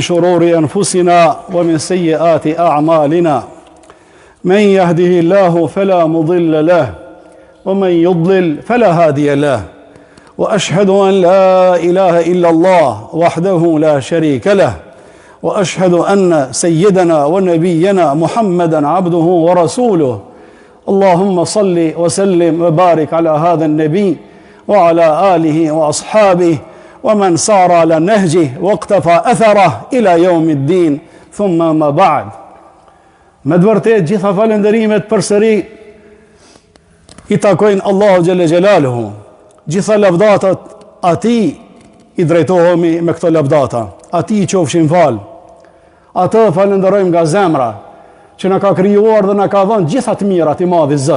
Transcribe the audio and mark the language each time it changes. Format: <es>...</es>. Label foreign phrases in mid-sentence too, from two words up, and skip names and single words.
<ar>شرور أنفسنا ومن سيئات أعمالنا، من يهده الله فلا مضل له ومن يضلل فلا هادي له، وأشهد أن لا إله إلا الله وحده لا شريك له، وأشهد أن سيدنا ونبينا محمدا عبده ورسوله. اللهم صل وسلم وبارك على هذا النبي وعلى آله وأصحابه ومن سار على نهجه واقتفى أثره إلى يوم الدين. ثم ما بعد.</ar> <sq>Me vërtet gjitha falënderimet përsëri i takojnë Allahu</sq> <ar>جل جلاله.</ar> <sq>Gjitha lavdatat atij i drejtohemi me këto lavdata. Atij i qofshin fal. Atë falenderojmë nga zemra që na ka krijuar dhe na ka dhënë gjitha të mirat i madhi Zot.</sq>